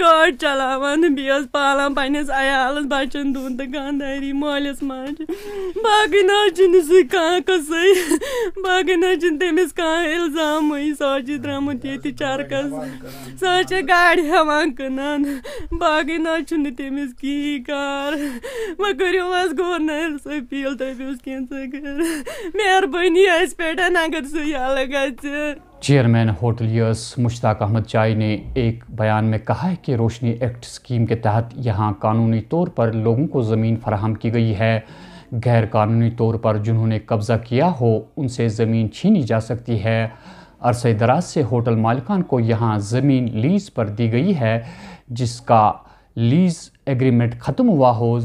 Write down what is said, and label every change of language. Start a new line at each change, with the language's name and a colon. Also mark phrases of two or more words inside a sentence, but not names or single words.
Kashmiri: گٲڑۍ چلاوان بیٚیہِ ٲس پالان پننِس عیالس بچن دۄن تہٕ خانداری مٲلِس ماجہِ باقٕے نہ حظ چھُنہٕ سُہ کانٛہہ قصے باقٕے نہ حظ چھُنہٕ تٔمِس کانٛہہ الزامٕے سُہ حظ چھُ درٛامُت ییٚتہِ چرکس سۄ حظ چھِ گاڑِ ہٮ۪وان کٕنان باقٕے نہ حظ چھُنہٕ تٔمِس کِہیٖنۍ کار وۄنۍ کٔرِو حظ گورنرس أپیٖل دٔپِوُس کینٛژھا کر مہربٲنی اَسہِ پٮ۪ٹھ اگر سُہ یلہٕ گژھِ.
Urdu: چیئرمین ہوٹلیئرس مشتاق احمد چائے نے ایک بیان میں کہا ہے کہ روشنی ایکٹ اسکیم کے تحت یہاں قانونی طور پر لوگوں کو زمین فراہم کی گئی ہے. غیر قانونی طور پر جنہوں نے قبضہ کیا ہو ان سے زمین چھینی جا سکتی ہے. عرصہ دراز سے ہوٹل مالکان کو یہاں زمین لیز پر دی گئی ہے جس کا
English: lease agreement
Urdu: ختم ہوا ہو.